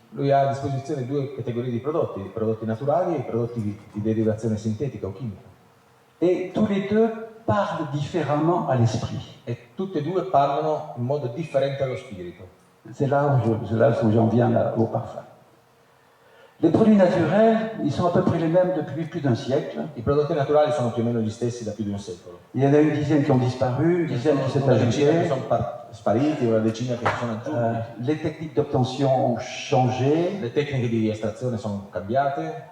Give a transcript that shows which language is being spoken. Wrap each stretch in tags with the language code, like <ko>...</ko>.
<it>lui ha a disposizione due categorie di prodotti naturali e prodotti di derivazione sintetica o chimica.</it> <fr>Et tous les deux parlent différemment à l'esprit.</fr> <it>E tutte e due parlano in modo differente allo spirito.</it> <fr>C'est là où j'en viens au parfum. Les produits naturels, ils sont à peu près les mêmes depuis plus d'un siècle.</fr> <it>I prodotti naturali sono più o meno gli stessi da più di un secolo.</it> <fr>Il y en a une dizaine qui ont disparu, une dizaine qui s'est</fr> <it>Una decina che</it> <fr>ajoutée.</fr> <it>sono spariti, una decina che sono aggiunti.</it> <fr>Les techniques d'obtention ont changé.</fr> <it>Le tecniche di estrazione sono cambiate.</it>